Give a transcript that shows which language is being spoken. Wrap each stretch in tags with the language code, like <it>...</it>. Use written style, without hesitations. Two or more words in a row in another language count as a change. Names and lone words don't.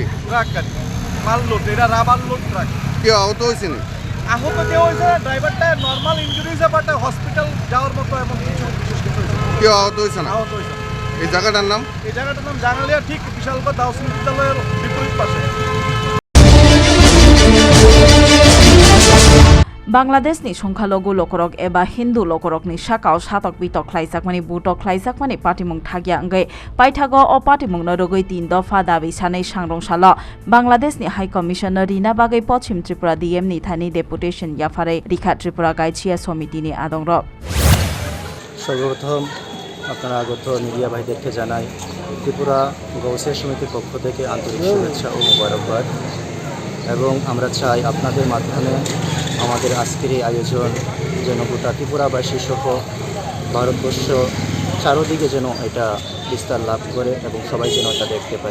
<bn>মাল লোড, এটা রাবার লোড ট্রাক। কেউ আহত হয়েছে না? আহত কেউ হয়েছে না, ড্রাইভারটা</bn> <en>normal injury</en> <bn>হয়েছে বাট হসপিটাল যাওয়ার মতো এমন কিছু বিশেষ কিছু হয়েছে। কেউ আহত হয়েছে না? আহত হয়েছে। এই জায়গাটার নাম জাঙ্গালিয়া, ঠিক বিশালগড় দাউসিন বিদ্যালয়ের বিপরীত পাশে।</bn> <trp>Bangladesh ni songkhalogu lokorok eba Hindu lokorok ni sakao satok bitok khlaijakmani butok khlaijakmani patimung thagya anggai paithago o patimung no rogoi 3</trp> <bn>দফা দাবি</bn> <trp>sanai sangrong-salo Bangladesh ni</trp> <en>High Commissioner</en> <trp>Rina Bagai Pochim Tripura DM ni thani deputation yafare Rikha Tripura Gaichia Somiti ni adongrok</trp> <bn>সর্বপ্রথম আপনারা আগত মিডিয়া ভাইদেরকে জানাই ত্রিপুরা গৌসিয়া সমিতির পক্ষ থেকে আন্তরিক শুভেচ্ছা ও মোবারকবাদ এবং আমরা চাই আপনাদের মাধ্যমে আমাদের আজকের এই আয়োজন যেন গোটা ত্রিপুরাবাসী সহ ভারতবর্ষ চারদিকে যেন এটা বিস্তার লাভ করে এবং সবাই যেন এটা দেখতে পাই।</bn>